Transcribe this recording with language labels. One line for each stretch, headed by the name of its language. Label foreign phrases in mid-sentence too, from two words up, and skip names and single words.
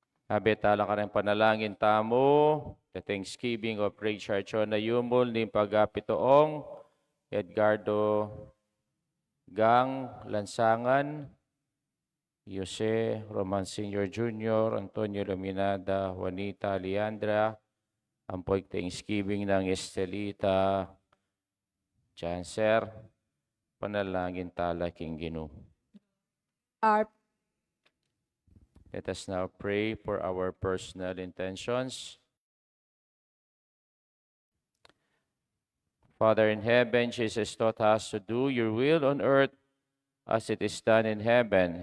Pampanga: Habetala ka rin panalangin tamo,
English: the Thanksgiving of Richard Chona Yumul, ni Pagapitoong, Edgardo Gang Lansangan, Jose Roman Sr.
Pampanga: Jr., Antonio Luminada, Juanita Leandra, ang Thanksgiving ng Estelita Chancer, panalangin tala king Ginoo.
English: Our Let us now pray for our personal intentions. Father in heaven, Jesus taught us to do your will on earth as it is done in heaven.